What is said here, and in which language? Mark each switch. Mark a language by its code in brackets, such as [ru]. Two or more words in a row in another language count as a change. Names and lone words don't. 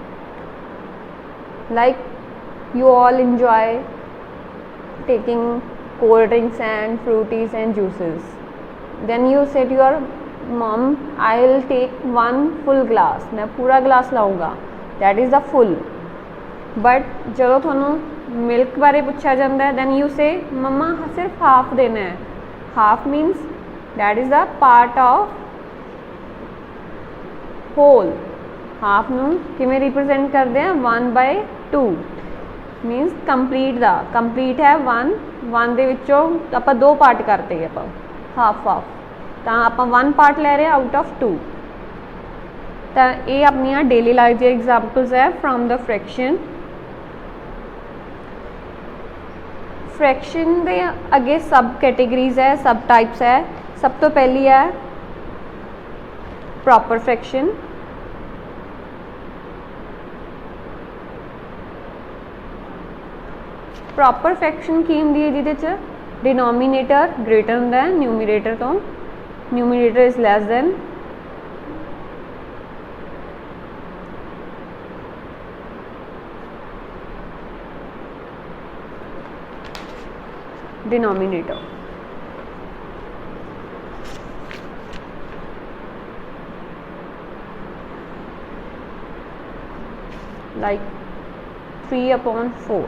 [en] Like you all enjoy taking cold drinks and fruities and juices. Then you say to your mom, I will take one full glass. [hi] मैं पूरा glass लाऊंगा. [en] That is the full. [pa] But ਜਦੋਂ ਤੁਹਾਨੂੰ milk ਬਾਰੇ ਪੁੱਛਿਆ ਜਾਂਦਾ ਹੈ, [en] then you say, [hi] मम्मा सिर्फ half देना है. [en] Half means that is the part of whole. [pa] Half ਨੂੰ ਕਿਵੇਂ represent ਕਰਦੇ हैं? 1/2 means complete ਦਾ. Complete ਹੈ 1 ਦੇ ਵਿੱਚੋਂ ਆਪਾਂ 2 part ਕਰਤੇ ਆਪਾਂ half. ਤਾਂ ਆਪਾਂ 1 ਪਾਰਟ ਲੈ ਰਹੇ [en] out of [pa] 2. ਤਾਂ ਇਹ ਆਪਣੀਆਂ [en] daily life [pa] ਦੀਆਂ ਐਗਜ਼ਾਮਪਲਸ ਹੈ [en] from the fraction. [pa] ਫ੍ਰੈਕਸ਼ਨ ਦੇ ਅੱਗੇ [en] sub categories [pa] ਹੈ, [en] sub types [pa] ਹੈ. ਸਭ ਤੋਂ ਪਹਿਲੀ ਹੈ [en] proper fraction. proper fraction [pa] ਕੀ ਹੁੰਦੀ ਹੈ? ਜਿਹਦੇ 'ਚ [en] denominator greater [pa] ਹੁੰਦਾ ਹੈ न्यूमरेटर ਤੋਂ. [en] numerator is less than denominator. like 3/4.